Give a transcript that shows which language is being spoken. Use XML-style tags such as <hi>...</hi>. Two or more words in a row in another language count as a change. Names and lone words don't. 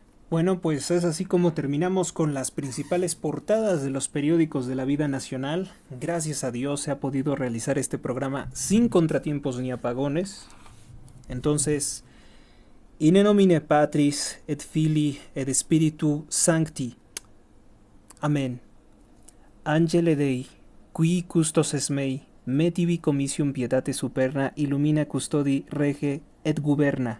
<es>Bueno, pues es así como terminamos con las principales portadas de los periódicos de la vida nacional. Gracias a Dios se ha podido realizar este programa sin contratiempos ni apagones. Entonces,</es> <la>in nomine Patris et Filii et Spiritu Sancti. Amén. Angele Dei, qui custos es mei, metivi comitium pietate superna, illumina custodi rege et guberna.</la>